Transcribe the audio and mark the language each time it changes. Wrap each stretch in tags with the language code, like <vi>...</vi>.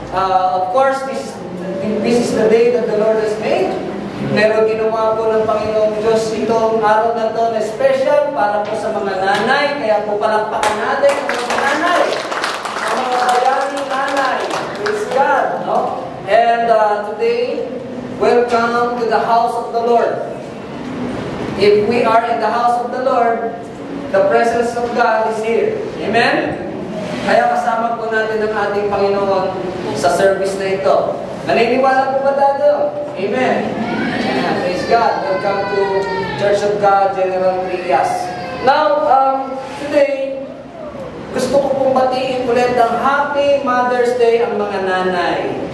<en>Of course, this is the day that the Lord has made.</en> <tl>Pero ginawa po ng Panginoong Diyos itong araw na ito na special para po sa mga nanay. Kaya po palakpakan natin ang mga nanay, ang mga bayaning nanay.</tl> <en>Praise God, no? And today, welcome to the house of the Lord. If we are in the house of the Lord, the presence of God is here. Amen?</en> <tl>Kaya kasama po natin ang ating Panginoon sa service na ito. Naniniwala po ba tayo? Amen?</tl> <en>Praise God. Welcome to Church of God, General Trias. Now, today,</en> <tl>gusto ko pong batiin ulit ang Happy Mother's Day ang mga nanay.</tl>